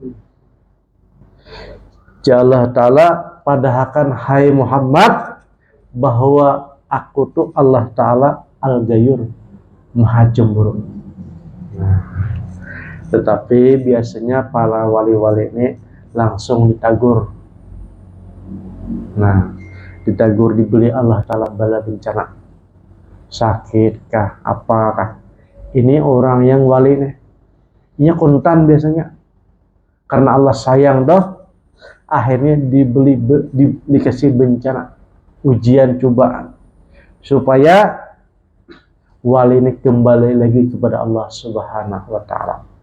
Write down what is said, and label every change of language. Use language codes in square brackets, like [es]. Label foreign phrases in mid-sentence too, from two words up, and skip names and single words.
[bjn] Allah Ta'ala padahkan, hai Muhammad, bahwa aku tuh Allah Ta'ala al-gayur, maha cemburu. Nah, tetapi biasanya para wali-wali ini langsung ditagur. Nah, ditagur, dibeli Allah Ta'ala bala bencana, sakitkah, apakah. Ini orang yang wali nih, ini kontan biasanya, karena Allah sayang doh, akhirnya dikasih bencana, ujian, cobaan, supaya wali ini kembali lagi kepada Allah [ar] سبحانه وتعالى.